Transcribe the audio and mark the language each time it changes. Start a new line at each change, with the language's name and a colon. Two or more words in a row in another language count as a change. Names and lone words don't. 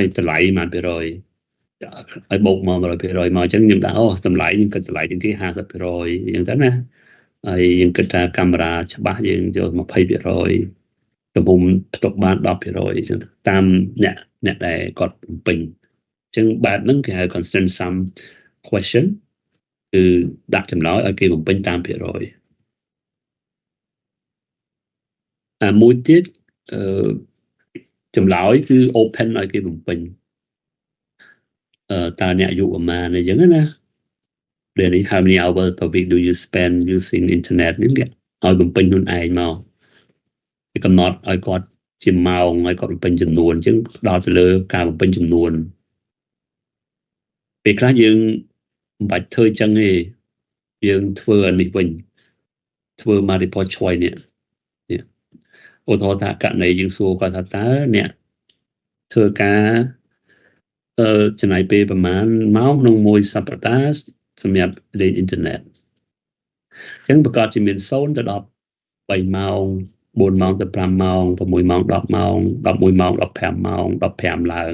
Khmer: តម្លៃប្រហែល%ឲ្យបូកមក 100% មកអញ្ចឹងខ្ញុំថាអូតម្លៃខ្ញុំគិតតម្លៃជាងគេ 50% អញ្ចឹងទៅ ណាហើយយើងគិតថាកាមេរ៉ាច្បាស់យើងយក 20% ទំហំផ្ទុកបាន 10% អញ្ចឹងតាមអ្នកដែលគាត់បំពេញអញ្ចឹងបែបហ្នឹងគេហៅ
English: constant sum question
Khmer: គឺដាក់ចម្លើយឲ្យគេបំពេញតាមភាគរយមួយទៀតចម្លើយគឺ open ឲ្យគេបំពេញ តើអ្នកអាយុប្រមាណអីចឹងណា
English: Really how many hours per week do you spend using internet
Khmer: នេះគេឲ្យបំពេញខ្លួនឯងមកគេកំណត់ឲ្យគាត់ជាម៉ោងឲ្យគាត់បំពេញចំនួនអញ្ចឹងដល់ទៅលើការបំពេញចំនួនពេលខ្លះយើងមិនបាច់ធ្វើអញ្ចឹងទេយើងធ្វើអានេះវិញធ្វើ
English: multiple choice
Khmer: នេះឧ ទាហរណ៍ថាករណីយើងសួរគាត់ថាតើអ្នកធ្វើការចំណាយពេលប្រហែលម៉ោងក្នុងមួយសប្តាហ៍សម្រាប់លេងអ៊ីនធឺណិតអញ្ចឹងប្រកាសជាមាន0ទៅ10 3ម៉ោង4ម៉ោងទៅ5ម៉ោង6ម៉ោង10ម៉ោង11ម៉ោង15ម៉ោង15ឡើង